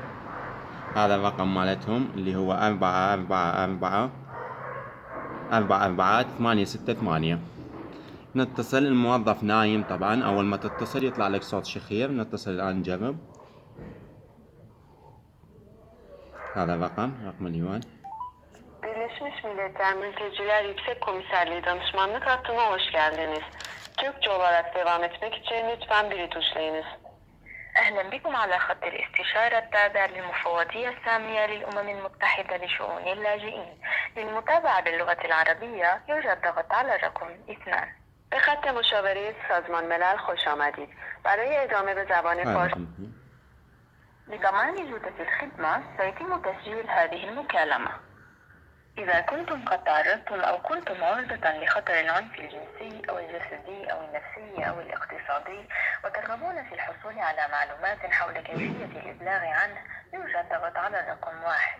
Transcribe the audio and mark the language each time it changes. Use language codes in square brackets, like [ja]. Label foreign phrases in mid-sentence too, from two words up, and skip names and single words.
[ar] هذا الرقم مالتهم اللي هو 444-448. نتصل. الموظف نايم طبعا. أول ما تتصل يطلع لك صوت شخير. نتصل الآن نجرب. هذا رقم اليوان. [tr] Birleşmiş Milletler Mülteciler Yüksek Komiserliği Danışmanlık Hattı'na hoş geldiniz. Türkçe olarak devam etmek için lütfen 1'i tuşlayınız. [ar] أهلا بكم على خط الاستشارة التابع للمفوضية السامية للأمم المتحدة لشؤون اللاجئين. للمتابعة باللغة العربية يوجد ضغط على رقم 2. [fa] به خط مشاوره سازمان ملل خوش آمدید. برای ادامه به زبان فارسی [ar] لضمان جودة الخدمة سيتم تسجيل هذه المكالمة. إذا كنتم قد تعرضتم أو كنتم عرضة لخطر العنف الجنسي أو الجسدي أو النفسي أو الاقتصادي وترغبون في الحصول على معلومات حول كيفية الإبلاغ عنه يوجد ضغط على الرقم 1.